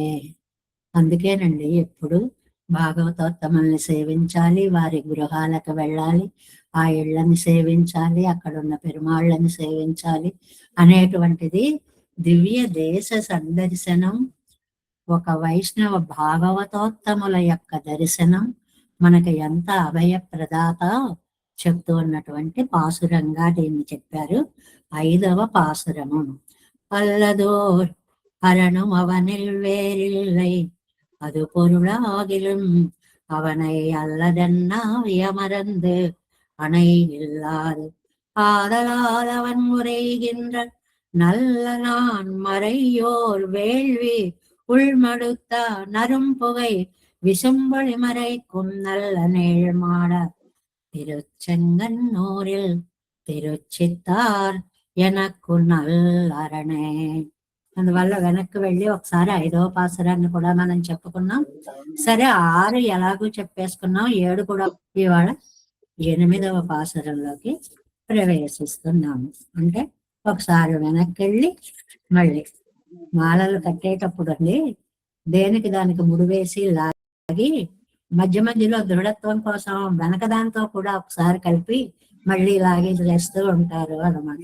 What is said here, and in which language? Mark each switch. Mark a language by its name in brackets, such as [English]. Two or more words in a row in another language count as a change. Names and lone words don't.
[Telugu] అందుకేనండి ఎప్పుడు భాగవతోత్తముల్ని సేవించాలి, వారి గృహాలకు వెళ్ళాలి, ఆ ఇళ్ళని సేవించాలి, అక్కడున్న పెరుమాళ్ళని సేవించాలి అనేటువంటిది దివ్య దేశ సందర్శనం, ఒక వైష్ణవ భాగవతోత్తముల యొక్క దర్శనం మనకి ఎంత అభయప్రదాత చెప్తూ ఉన్నటువంటి పాసురంగా దీన్ని చెప్పారు. 5వ పాసురము. [Tamil] పల్లదోర్ அரணும் அவனில் வேறில்லை அது பொருளாகிலும் அவனை அல்லதன்னா வியமறந்து அணை இல்லாது ஆதலால் அவன் உரைகின்ற நல்ல நான் மறையோர் வேள்வி உள்மடுத்த நரும்புகை விசும்பொழி மறைக்கும் நல்ல நேழ்மாட திருச்செங்கன்னூரில் திருச்சித்தார் எனக்கு నల్లరణే. [Telugu] అందువల్ల వెనక్కి వెళ్ళి ఒకసారి 5వ పాసురాన్ని కూడా మనం చెప్పుకున్నాం. సరే 6 ఎలాగూ చెప్పేసుకున్నాం, 7 కూడా. ఇవాళ 8వ పాసురంలోకి ప్రవేశిస్తున్నాము. అంటే ఒకసారి వెనక్కి వెళ్ళి మళ్ళీ మాలలు కట్టేటప్పుడు అండి దేనికి దానికి ముడివేసి లాగి మధ్య మధ్యలో దృఢత్వం కోసం వెనక దాంతో కూడా ఒకసారి కలిపి మళ్ళీ లాగి చేస్తూ ఉంటారు అన్నమాట.